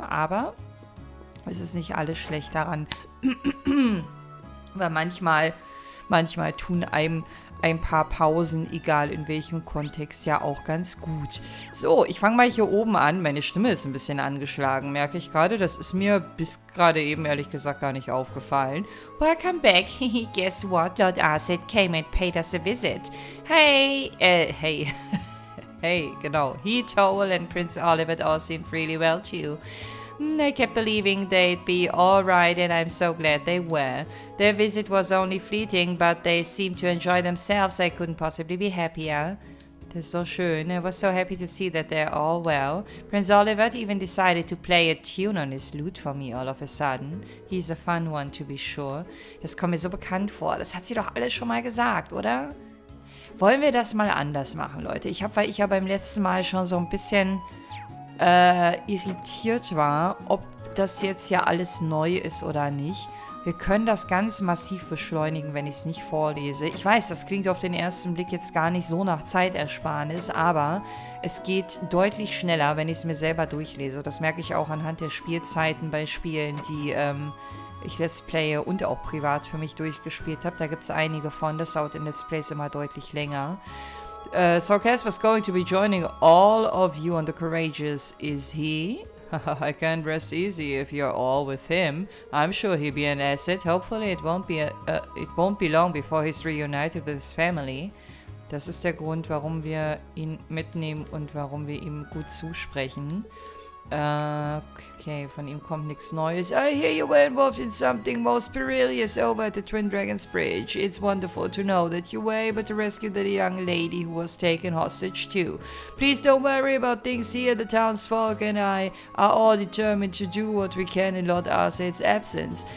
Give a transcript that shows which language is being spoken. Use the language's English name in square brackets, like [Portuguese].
[German] Aber es ist nicht alles schlecht daran, weil manchmal tun einem ein paar Pausen, egal in welchem Kontext, ja auch ganz gut. So, ich fange mal hier oben an. Meine Stimme ist ein bisschen angeschlagen, merke ich gerade. Das ist mir bis gerade eben ehrlich gesagt gar nicht aufgefallen. [English] Welcome back. Guess what? Lord Arset came and paid us a visit. Hey, hey. Hey, genau. He, Toel and Prince Oliver all seemed really well too. I kept believing they'd be all right, and I'm so glad they were. Their visit was only fleeting, but they seemed to enjoy themselves. I couldn't possibly be happier. [German] Das ist so schön. [English] I was so happy to see that they're all well. Prince Oliver even decided to play a tune on his lute for me all of a sudden. He's a fun one, to be sure. [German] Das kommt mir so bekannt vor. Das hat sie doch alles schon mal gesagt, oder? Wollen wir das mal anders machen, Leute? Weil ich ja beim letzten Mal schon so ein bisschen irritiert war, ob das jetzt ja alles neu ist oder nicht. Wir können das ganz massiv beschleunigen, wenn ich es nicht vorlese. Ich weiß, das klingt auf den ersten Blick jetzt gar nicht so nach Zeitersparnis, aber es geht deutlich schneller, wenn ich es mir selber durchlese. Das merke ich auch anhand der Spielzeiten bei Spielen, die ich Let's Playe und auch privat für mich durchgespielt habe. Da gibt es einige von, das dauert in Let's Plays immer deutlich länger. [English] Sarkas was going to be joining all of you on the Courageous, is he? I can't rest easy if you're all with him. I'm sure he'll be an asset. Hopefully it won't be long before he's reunited with his family. [German] Das ist der Grund, warum wir ihn mitnehmen und warum wir ihm gut zusprechen. Okay, von ihm kommt nichts Neues. [English] I hear you were involved in something most perilous over at the Twin Dragons Bridge. It's wonderful to know that you were able to rescue the young lady who was taken hostage too. Please don't worry about things here. The townsfolk and I are all determined to do what we can in Lord Arsaid's absence.